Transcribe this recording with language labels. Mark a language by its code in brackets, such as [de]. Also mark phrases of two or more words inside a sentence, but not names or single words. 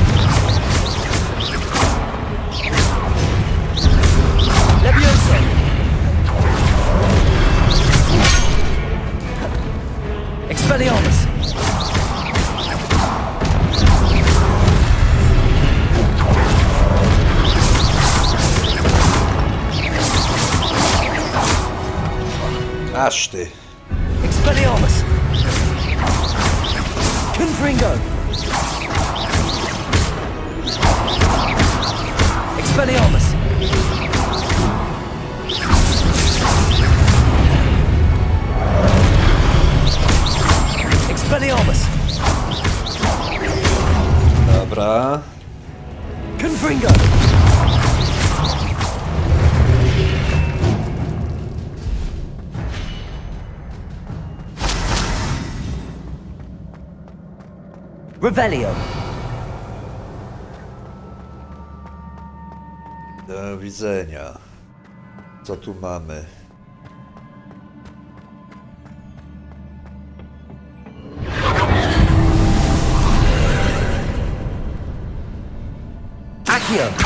[pl] Levioso! Expelliarmus! Aż ty. Expelliarmus! Confringo! Expelliarmus! Expelliarmus! Dobra. Confringo! Revelio! Do widzenia. Co tu mamy? Accio!